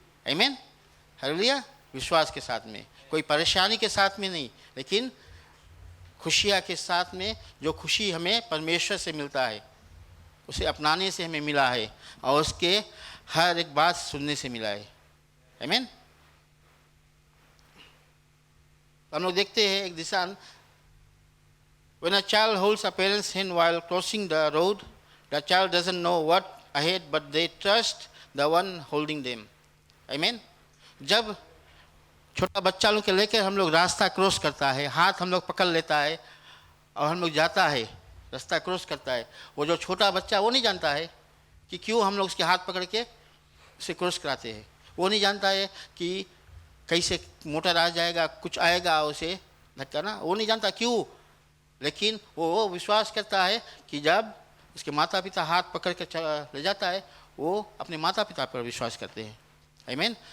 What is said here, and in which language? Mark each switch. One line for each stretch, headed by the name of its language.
Hindi: आमीन, हालेलुया। विश्वास के साथ में, कोई परेशानी के साथ में नहीं, लेकिन खुशियाँ के साथ में, जो खुशी हमें परमेश्वर से मिलता है, उसे अपनाने से हमें मिला है और उसके हर एक बात सुनने से मिला है। आमीन। हम लोग देखते हैं एक दिशान,
English: when a child holds a parent's hand while crossing the road, the child doesn't know what ahead, but they trust the one holding them. Amen.
Hindi: जब छोटा बच्चा लोग के लेकर हम लोग रास्ता क्रॉस करता है, हाथ हम लोग पकड़ लेता है और हम लोग जाता है, रास्ता क्रॉस करता है, वो जो छोटा बच्चा वो नहीं जानता है कि क्यों हम लोग उसके हाथ पकड़ के उसे क्रॉस कराते हैं। वो नहीं जानता है कि कैसे मोटर आ जाएगा, कुछ आएगा उसे धक्का ना, वो नहीं जानता क्यों, लेकिन वो विश्वास करता है कि जब उसके माता पिता हाथ पकड़ के ले जाता है, वो अपने माता पिता पर विश्वास करते हैं। आमीन।